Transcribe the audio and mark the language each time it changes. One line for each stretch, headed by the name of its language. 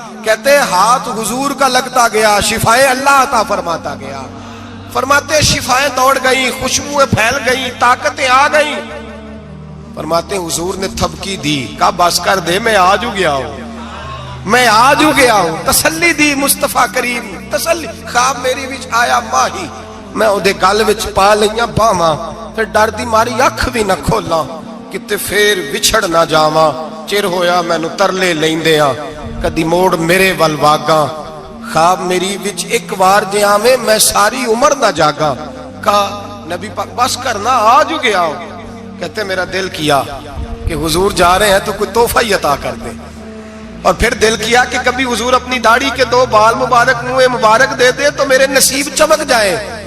Urdu: کہتے ہیں ہاتھ حضور کا لگتا گیا, شفائیں اللہ عطا فرماتا گیا. فرماتے شفائیں دوڑ گئیں, خوشبوئیں پھیل گئیں, طاقتیں آ گئیں. فرماتے حضور نے تھپکی دی, کہا بس کر دے, میں آج ہو گیا ہوں, میں آج ہو گیا ہوں. تسلی دی مصطفیٰ کریم, تسلی.
Punjabi: خواب میری وچ آیا ماہی, میں اودے گل وچ پا لئیاں باواں, پھر ڈر دی ماری اکھ بھی نہ کھولاں, کتے پھر وچھڑ نہ جاواں. چر ہویا مینوں ترلے لیندیاں, کدی موڑ میرے ول واگاں, خواب میری وچ ایک بار جے آویں میں ساری عمر نہ جاگا.
Urdu: کہا نبی پاک بس کرنا آ جو گیا ہو. کہتے میرا دل کیا کہ حضور جا رہے ہیں تو کوئی تحفہ ہی عطا کر دے. اور پھر دل کیا کہ کبھی حضور اپنی داڑھی کے 2 بال مبارک منہ مبارک دے دے تو میرے نصیب چمک جائے.